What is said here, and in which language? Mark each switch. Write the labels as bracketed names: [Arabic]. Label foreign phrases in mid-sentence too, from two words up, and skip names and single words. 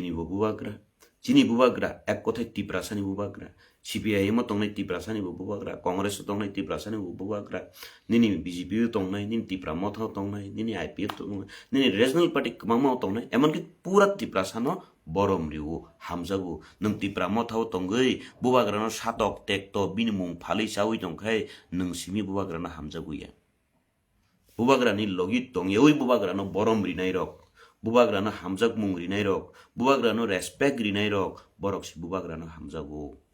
[Kok Borok] नि बुबाग्रा चिनी बुबाग्रा एक कथाय तिप्रासानि बुबाग्रा सीपीआईएम तंनाय तिप्रासानि बुबाग्रा कांग्रेस तंनाय तिप्रासानि बुबाग्रा निनि बीजेपी तंनाय निनि तिप्रा मथ तंनाय निनि आईपीएफ तंनाय निनि [English] regional party [Kok Borok] कमामा तंनाय एमनकि पूरा तिप्रासा न boromriu hamjagu nung tipra mothau tongai bubagrano satok tekto binimung phalai chawi tongkhai nung simi bubagrano hamjagu ya bubagrani logi tongyeui bubagrano boromri nai rok bubagrano hamjak mung rinai rok bubagrano respect rinai rok borok si bubagrano hamjagu